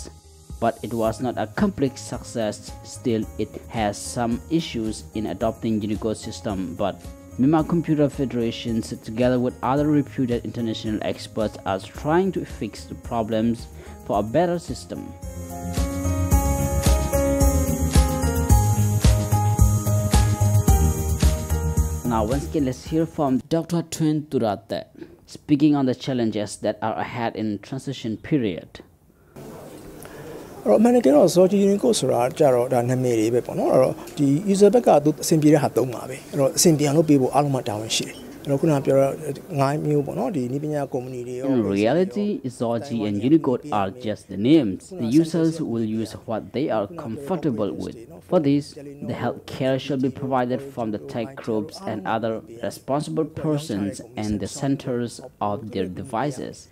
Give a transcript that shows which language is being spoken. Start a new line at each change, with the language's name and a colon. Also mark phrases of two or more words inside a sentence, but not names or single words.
English: But it was not a complete success. Still, it has some issues in adopting Unicode system, but Myanmar Computer Federation, together with other reputed international experts, are trying to fix the problems for a better system. Now once again, let's hear from Dr. Tun Turatet speaking on the challenges that are ahead in transition period.
Burmese: အမှန်တကယ်တော့ Unicode ဆိုတာကြတော့ဒါနာမည်တွေပဲပေါ့နော်အဲ့တော့ဒီ user ဘက်ကသူအဆင်ပြေတဲ့ဟာသုံးပါပဲအဲ့တော့အဆင်ပြေအောင်လုပ်ပေးဖို့အားလုံးမှတာဝန်ရှိတယ်
English: In reality, Zoji and Unicode are just the names. The users will use what they are comfortable with. For this, the health care shall be provided from the tech groups and other responsible persons and the centers of their devices.